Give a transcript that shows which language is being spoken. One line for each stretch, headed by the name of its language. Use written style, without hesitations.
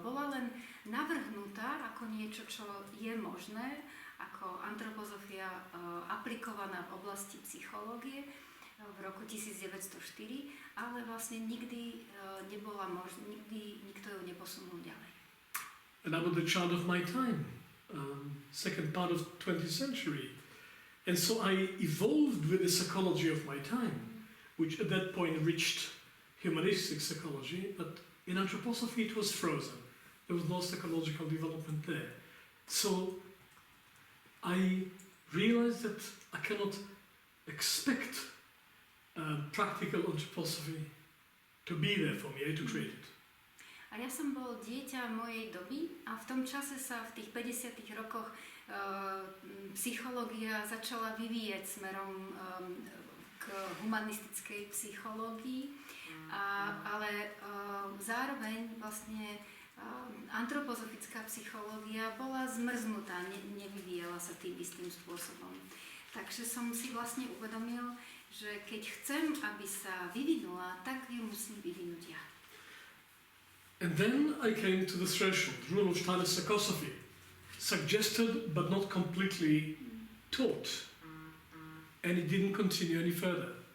Slovak: Bola len navrhnutá ako niečo, čo je možné, ako antropozofia aplikovaná v oblasti psychológie v roku 1904, ale vlastne nikdy nebola možná, nikdy nikto ju neposunul ďalej.
English: And I was the child of my time, second part of 20th century. And so I evolved with the psychology of my time, which at that point reached humanistic psychology, but in anthroposophy it was frozen. There was no psychological development there. So I realized that I cannot expect practical anthroposophy to be there for me. I had to create it.
Slovak: A ja som bol dieťa mojej doby a v tom čase sa v tých 50. rokoch psychológia začala vyvíjať smerom k humanistickej psychológii, ale zároveň vlastne antropozofická psychológia bola zmrznutá, nevyvíjala sa tým istým spôsobom. Takže som si vlastne uvedomil, že keď chcem, aby sa vyvinula, tak ju musím vyvinúť ja.
English: And then I came to the threshold, rule of Untitled Psychosophy, suggested but not completely taught. And it didn't continue any further.